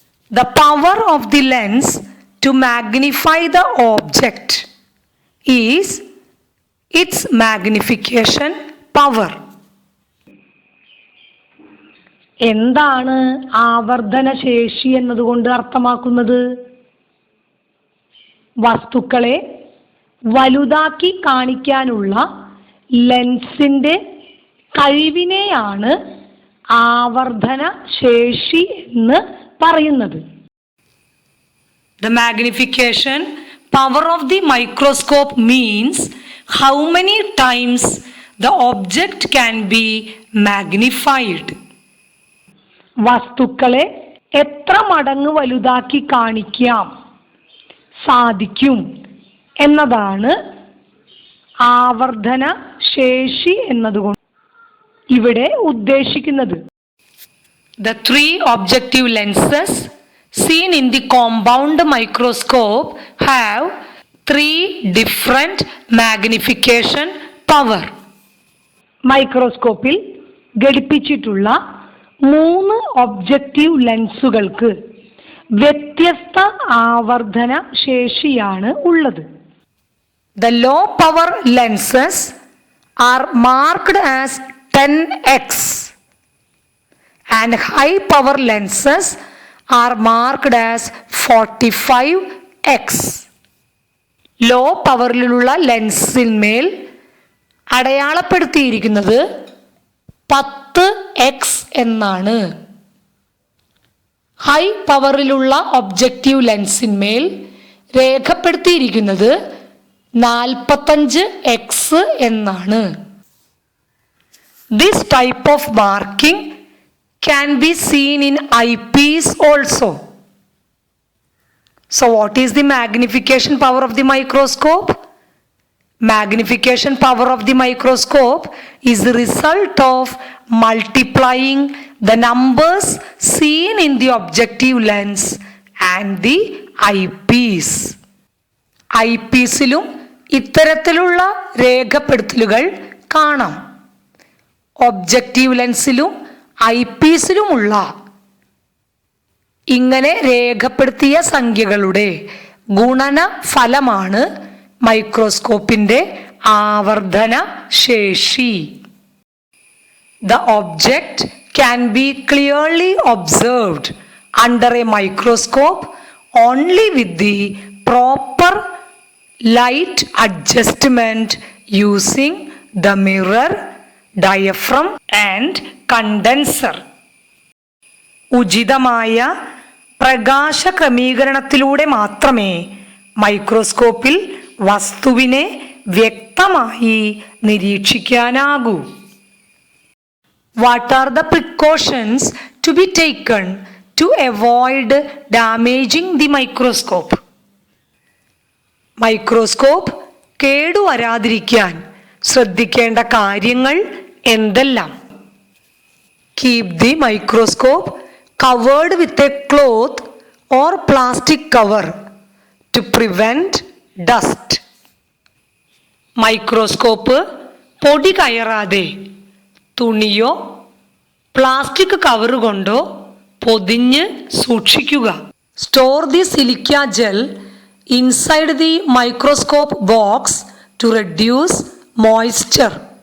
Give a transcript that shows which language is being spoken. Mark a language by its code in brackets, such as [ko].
[en] The power of the lens to magnify the object is its magnification power. [ml] എന്താണ് ആവർത്തന ശേഷി എന്നതുകൊണ്ട് അർത്ഥമാക്കുന്നത്? വസ്തുക്കളെ വലുതാക്കി കാണിക്കാനുള്ള ലെൻസിന്റെ കഴിവിനെയാണ് ആവർത്തന ശേഷി എന്ന് പറയുന്നത്. [en] The magnification power of the microscope means how many times the object can be magnified. [ml] വസ്തുക്കളെ എത്ര മടങ്ങ് വലുതാക്കി കാണിക്കാം സാധിക്കും എന്നതാണ് ആവർത്തന ശേഷി എന്നതുകൊണ്ട് ഇവിടെ ഉദ്ദേശിക്കുന്നത്. [en] The three objective lenses seen in the compound microscope have three different magnification power. [ml] മൈക്രോസ്കോപ്പിൽ ഘടിപ്പിച്ചിട്ടുള്ള 3 ഒബ്ജക്റ്റീവ് ലെൻസുകൾക്ക് വ്യത്യസ്ത ആവർത്തന ശേഷിയാണ് ഉള്ളത്. [en] The low power lenses are marked as 10x and high power lenses are marked as 45x. [ml] Law പവറിലുള്ള ലെൻസിന്മേൽ അടയാളപ്പെടുത്തിയിരിക്കുന്നത് 10x എന്നാണ്. High പവറിലുള്ള objective ലെൻസിന്മേൽ രേഖപ്പെടുത്തിയിരിക്കുന്നത് 45x എന്നാണ്. [en] This type of marking can be seen in eyepiece also. So what is the magnification power of the microscope? Magnification power of the microscope is the result of multiplying the numbers seen in the objective lens and the eyepiece. [ml] ഐപീസിലും ഇത്തരത്തിലുള്ള രേഖപ്പെടുത്തലുകൾ കാണാം. Objective ലെൻസിലും ഐപീസിലുമുള്ള ഇങ്ങനെ രേഖപ്പെടുത്തിയ സംഖ്യകളുടെ ഗുണന ഫലമാണ് മൈക്രോസ്കോപ്പിന്റെ ആവർത്തന ശേഷി. [en] The object can be clearly observed under a microscope only with the proper light adjustment using the mirror, diaphragm and condenser. [ml] ഉചിതമായ പ്രകാശ ക്രമീകരണത്തിലൂടെ മാത്രമേ മൈക്രോസ്കോപ്പിൽ വസ്തുവിനെ വ്യക്തമായി നിരീക്ഷിക്കാനാകൂ. [en] What are the precautions to be taken to avoid damaging the microscope? [ml] Microscope കേടുവരാതിരിക്കാൻ ശ്രദ്ധിക്കേണ്ട കാര്യങ്ങൾ എന്തെല്ലാം? [en] Keep the microscope covered with a cloth or plastic cover to prevent dust. [ml] Microscope പൊടി കയറാതെ തുണിയോ പ്ലാസ്റ്റിക് കവറ് കൊണ്ടോ പൊതിഞ്ഞ് സൂക്ഷിക്കുക. [en] Store the silica gel inside the microscope box to reduce moisture.